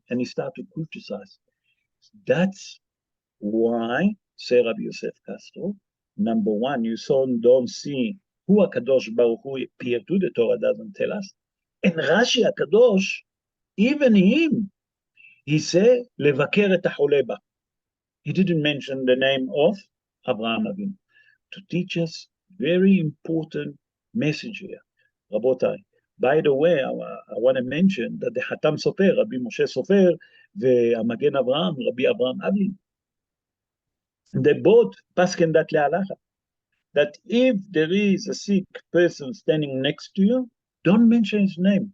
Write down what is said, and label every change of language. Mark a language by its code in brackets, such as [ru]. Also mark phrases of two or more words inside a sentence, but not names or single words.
[en] And he started to criticize. That's why, say Rabbi Yosef Castro, number one, you don't see who [he] הקדוש ברוך הוא [en] appeared to, the Torah doesn't tell us. And Rashi HaKadosh, even him, he said, [he] לבקר את העולה בא. [en] He didn't mention the name of Abraham Avinu. To teach us very important message here. Rabotai, by the way, I want to mention that the Hatam Sofer, Rabbi Moshe Sofer, והמגן אברהם, Rabbi Abraham Avin, they both pasken that le'alacha, that if there is a sick person standing next to you, don't mention his name.